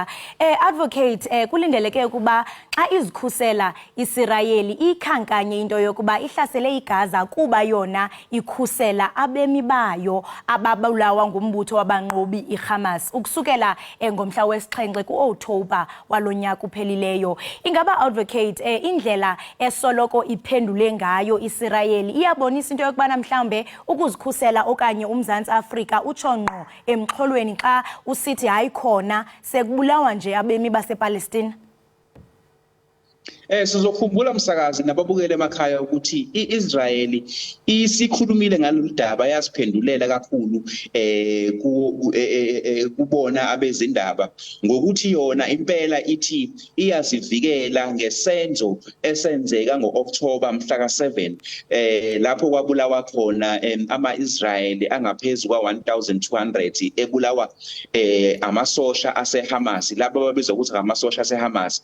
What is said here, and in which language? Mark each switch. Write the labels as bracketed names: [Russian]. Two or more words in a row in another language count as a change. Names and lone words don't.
[Xhosa] Advocate kulindeleke ukuba xa izikhusela Isirayeli ikhankanye into yokuba ihlasele iGaza kuba yona ikhusela abemi bayo ababulawa ngumbutho wabanqobi iHamas ukusukela ngomhla wesi-7 ku-October walonyaka uphelileyo. Ingaba advocate indlela esoloko iphendule ngayo Isirayeli iyabonisa into yokubana mhlawumbe ukuzikhusela okanye uMzantsi Afrika utshonqo emxholweni xa usithi hayi khona sekubulawa nje abemi basePalestina? [Zulu] Sizokhumbula msakazi nababukele emakhaya ukuthi iIsraeli isikhulumile ngalolu daba yasiphendulela kakhulu kubona abezindaba ngokuthi yona impela ithi iyazivikela ngesenzo esenzeka ngo-October mhla ka-7 lapho kwabulawa khona ama-Israyeli angaphezulu kwa-1,200 ebulawa amasosha aseHamas labo babizwa ukuthi amasosha aseHamas.